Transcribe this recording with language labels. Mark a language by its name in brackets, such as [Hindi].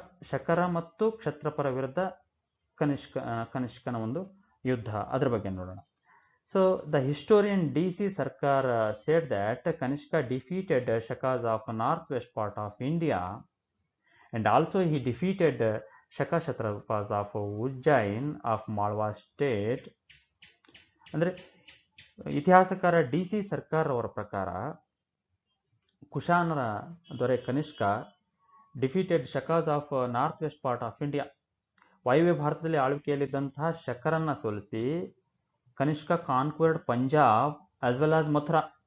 [Kannada] ಶಕರ ಮತ್ತು ಕ್ಷತ್ರಪರ ವಿರುದ್ಧ ಕನಿಷ್ಕನ ಒಂದು ಯುದ್ಧ, ಅದ್ರ ಬಗ್ಗೆ ನೋಡೋಣ. [English] So the historian D.C. Sircar said that Kanishka defeated Shakas of northwest part of India and also he defeated Shaka Kshatrapas of Ujjain of Malwa state. [Kannada] ಅಂದರೆ ಇತಿಹಾಸಕಾರ D.C. ಸರ್ಕಾರ ಅವರ ಪ್ರಕಾರ ಕುಶಾನರ ದೊರೆ Kanishka [English] Defeated Shakas of north west part of India. [Kannada] ವಾಯುವ್ಯ ಭಾರತದಲ್ಲಿ ಆಳ್ವಿಕೆಯಲ್ಲಿದ್ದಂತಹ ಶಕರನ್ನ ಸೋಲಿಸಿ Kanishka [English] Conquered Punjab as well as Mathura.